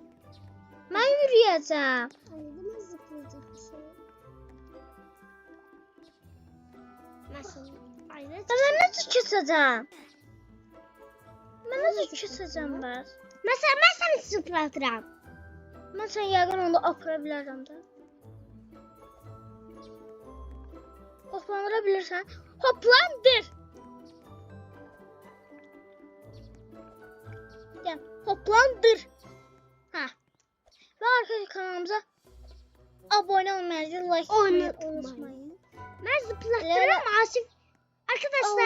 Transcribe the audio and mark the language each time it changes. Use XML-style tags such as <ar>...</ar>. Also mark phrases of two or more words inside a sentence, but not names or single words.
<tr>Ben yürüyeceğim. Anladım zıplayacak bir şey. Nasıl? Aynen. Ben nasıl keseceğim? Ben nasıl keseceğim ben? Mesela ben seni zıplatırım.</tr> <az>Ben sen yəqin onda apara bilərəm də. Hoplandıra bilirsən. Hoplandır.</az> <tr>Gel, hoplandır. Ha. Ve arkadaşlar kanalımıza abone olmayı, like atmayı unutmayın. Ben zıplatırım Asif. Arkadaşlar</tr>